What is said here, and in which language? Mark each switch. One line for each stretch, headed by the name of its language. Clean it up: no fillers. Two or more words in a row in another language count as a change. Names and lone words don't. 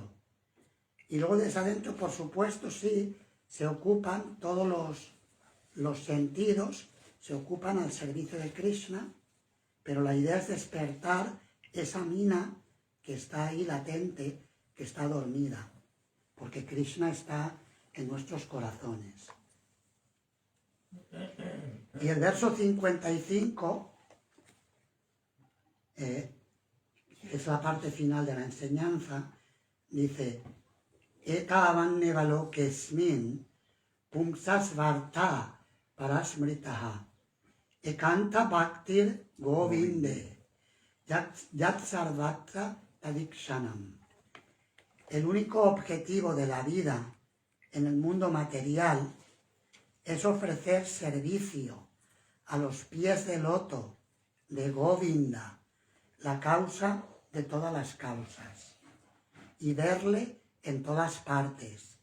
Spanish: Y luego desde adentro, por supuesto, sí, se ocupan todos los sentidos, se ocupan al servicio de Krishna, pero la idea es despertar esa mina que está ahí latente, que está dormida, porque Krishna está en nuestros corazones. Y el verso 55 es la parte final de la enseñanza, dice:
Sanskrit: Eta avannevalo kesmin pumsas varta parasmritaha ekanta bhaktir govinde yat sarvatra tadikshanam.
Spanish: El único objetivo de la vida en el mundo material es ofrecer servicio a los pies de loto de Govinda, la causa de todas las causas, y verle en todas partes.